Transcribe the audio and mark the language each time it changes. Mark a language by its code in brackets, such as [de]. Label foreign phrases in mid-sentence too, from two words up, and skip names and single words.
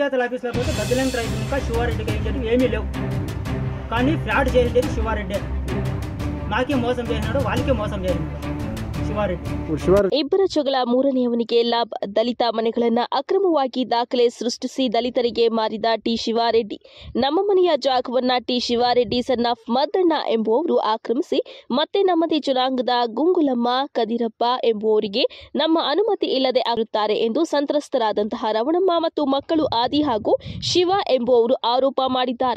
[te] పంచాయతీల ఆఫీస్లో పోతే గద్దెలం ట్రైబ్ ఇంకా శివారెడ్డికి అయ్యేటివి ఏమీ లేవు. కానీ ఫ్రాడ్ చేసేది శివారెడ్డి. మాకే మోసం చేసినాడు, వాళ్ళకే మోసం చేసినాడు ಶಿವಾರೆಡ್ಡಿ. [kn] ಇಬ್ಬರ ಜಗಳ ಮೂರನೆಯವನಿಗೆ ಲಾಭ. ದಲಿತ ಮನೆಗಳನ್ನ ಅಕ್ರಮವಾಗಿ ದಾಖಲೆ ಸೃಷ್ಟಿಸಿ ದಲಿತರಿಗೆ ಮಾರಿದ ಟಿ ಶಿವಾರೆಡ್ಡಿ. ನಮ್ಮ ಮನೆಯ ಜಾಗವನ್ನ ಟಿ ಶಿವಾರೆಡ್ಡಿ [en] son of [kn] ಮದ್ದಣ್ಣ ಎಂಬುವವರು ಆಕ್ರಮಿಸಿ ಮತ್ತೆ ನಮ್ಮದೇ ಜನಾಂಗದ ಗುಂಗುಲಮ್ಮ ಕದಿರಪ್ಪ ಎಂಬುವವರಿಗೆ ನಮ್ಮ ಅನುಮತಿ ಇಲ್ಲದೆ ಆಗುತ್ತಾರೆ ಎಂದು ಸಂತ್ರಸ್ತರಾದಂತಹ ರವಣಮ್ಮ ಮತ್ತು ಮಕ್ಕಳು ಆದಿ ಹಾಗೂ ಶಿವ ಎಂಬುವವರು ಆರೋಪ ಮಾಡಿದ್ದಾರೆ.